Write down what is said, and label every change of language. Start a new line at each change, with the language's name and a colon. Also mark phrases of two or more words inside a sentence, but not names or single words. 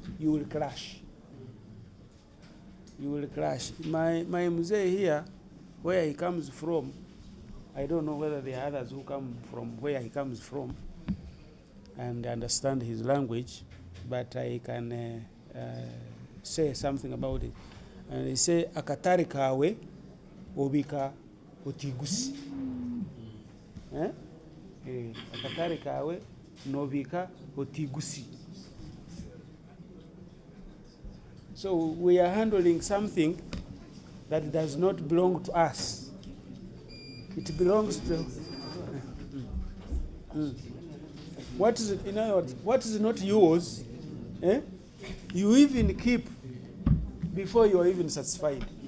English: You will clash. You will clash. My mzee here, where he comes from, I don't know whether there are others who come from where he comes from. and understand his language, but I can say something about it. And they say,
Nyankole: akatari kawe obika otigusi. Akatari kawe nobika otigusi.
English: So we are handling something that does not belong to us. It belongs to what is it, in other words, what is not yours, you even keep before you are even satisfied.